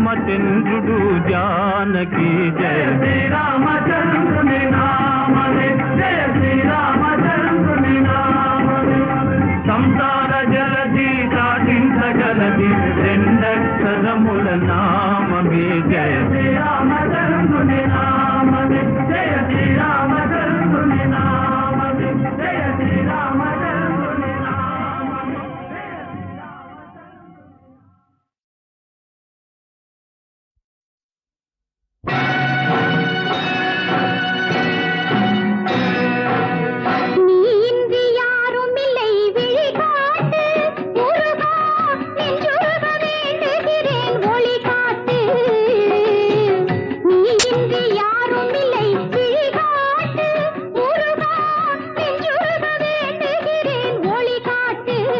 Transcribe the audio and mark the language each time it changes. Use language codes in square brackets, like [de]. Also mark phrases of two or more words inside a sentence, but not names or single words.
[te] రామచంద్రుడు జానకి జయ శ్రీరామచంద్రుని నామమే జయ శ్రీరామచంద్రుని నామమే సంసార జలధి దాటించగలది రెండక్షరముల నామమే జయ శ్రీరామచంద్రుని నామమే జయ శ్రీరామచంద్రుని నామమే జయ శ్రీరామచంద్రుని నామమే [ta] நீ இன்றி யாரும் இல்லை விழிகாட்டு முருகா நெஞ்சுருக வேண்டுகிறேன் ஒளி காட்டு நீ இன்றி யாரும் இல்லை விழிகாட்டு முருகா நெஞ்சுருக வேண்டுகிறேன் ஒளி காட்டு